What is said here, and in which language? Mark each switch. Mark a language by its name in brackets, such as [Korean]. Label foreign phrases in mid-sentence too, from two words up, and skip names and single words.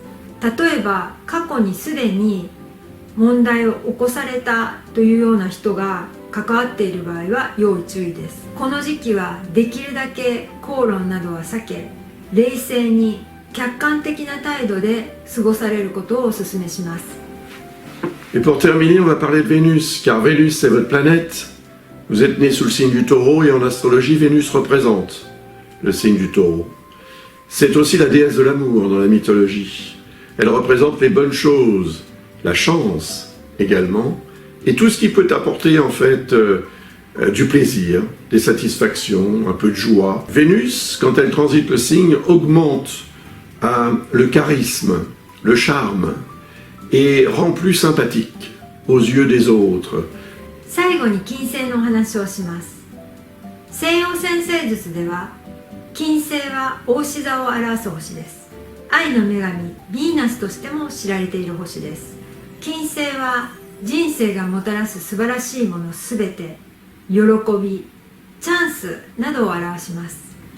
[Japanese] 例えば過去にすでに問題を起こされたというような人が関わっている場合は要注意です。この時期はできるだけ口論などは避け、冷静に客観的な態度で過ごされることをお勧めします。 [French] Et pour terminer, on va parler de Vénus, car Vénus c'est votre planète. Vous êtes né sous le signe du Taureau et en astrologie, Vénus représente le signe du Taureau. C'est aussi la déesse de l'amour dans la mythologie. Elle représente les bonnes choses, la chance également, et tout ce qui peut apporter en fait du plaisir, des satisfactions, un peu de joie. Vénus, quand elle transite le signe, augmente le charisme, le charme, et rend plus sympathique aux yeux des autres. [Japanese] 最後に金星のお話をします。西洋占星術では金星は牡牛座を表す星です。愛の女神ヴィーナスとしても知られている星です。金星は人生がもたらす素晴らしいものすべて、喜び、チャンスなどを表します。